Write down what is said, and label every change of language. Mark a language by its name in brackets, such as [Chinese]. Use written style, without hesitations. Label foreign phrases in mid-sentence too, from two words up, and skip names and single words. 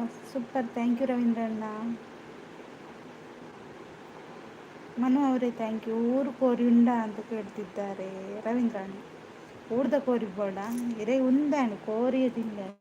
[English] super, thank you ರವೀಂದ್ರಣ್ಣ. ಮನು ಅವರೇ thank you. [Tulu] ಊರು ಕೋರಿ ಉಂಡ [Kannada] ಅಂತ ಕೇಳ್ತಿದ್ದಾರೆ ರವೀಂದ್ರಣ್ಣ. [Tulu] ಊರ್ದ ಕೋರಿ ಬೋಡ ಇರೇ ಉಂದಾಣು ಕೋರಿಯದಿಲ್ಲ.